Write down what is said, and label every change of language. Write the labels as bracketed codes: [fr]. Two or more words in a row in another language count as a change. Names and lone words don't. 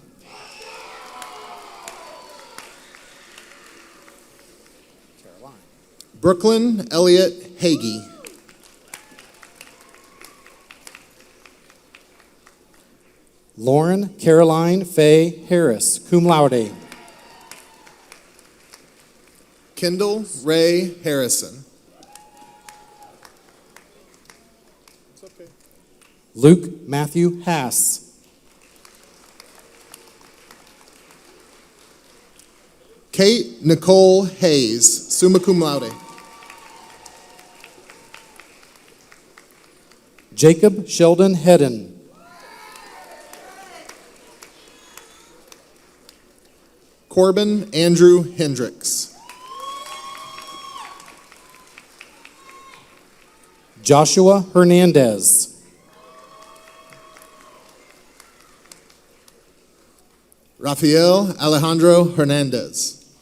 [en] Brooklyn Elliott Hagee. Lauren Caroline Faye Harris, [la] cum laude. [en] Kendall Ray Harrison. Luke Matthew Hass. Kate Nicole Hayes, [la] summa cum laude. [en] Jacob Sheldon Hedden. Corbin Andrew Hendricks. Joshua Hernandez. Rafael Alejandro Hernandez.